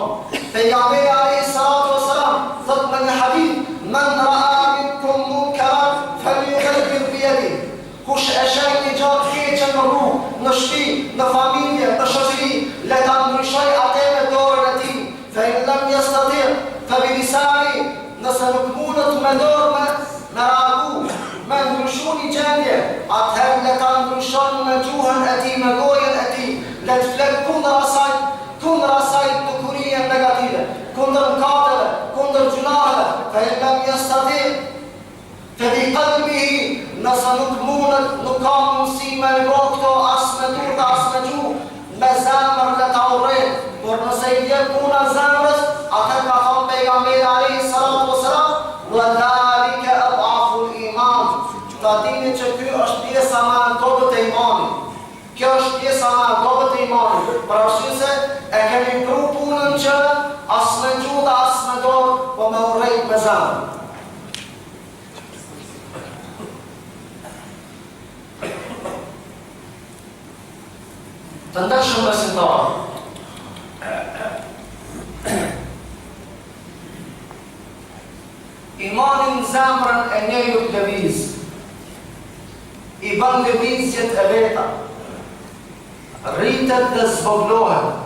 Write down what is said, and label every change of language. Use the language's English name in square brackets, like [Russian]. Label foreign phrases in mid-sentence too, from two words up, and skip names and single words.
[Albanian] Pejgamberi [Arabic] عليه الصلاة والسلام [Albanian] thot në një hadith: [Arabic] "من رأى منكم منكرا فليغيره بيده." [Albanian] Kush e sheh një gjë të keqe në rrugë, në shtëpi, në familje, në shoqëri, le ta ndryshoj atë me dorën e tij. [Arabic] فإن لم يستطع فبلسانه. [Albanian] Nëse nuk mundet me dorë me reagu, me ndryshu një gjendje, atëherë le ta ndryshon me gjuhën e tij, me gojën e tij, le të flet kundër asaj bukurie negative, kundër mëkateve, kundër gjunaheve. [Arabic] فإن لم يستطع فبقلبه. [Albanian] Nëse nuk mundet, nuk ka mundësi me bë këto as me turta, as me gjuhë, me zemër le ta urrejë. Por nëse i vjen puna zemrës, atëherë ka thënë pejgamberi [Arabic] عليه الصلاة والسلام: "وذلك أضعف الإيمان." [Albanian] Ta dini që ky është pjesa më e dobët e imanit. Kjo është pjesa më e dobët e imanit. Për arsye se e kemi pru punën që as me gjuhë, as me dorë, po me urrejt me zemër. Të ndërshëm besimtar, imani në zemrën e njeriu të lëviz, i bën lëvizjet e veta, rritet dhe zvoglohet.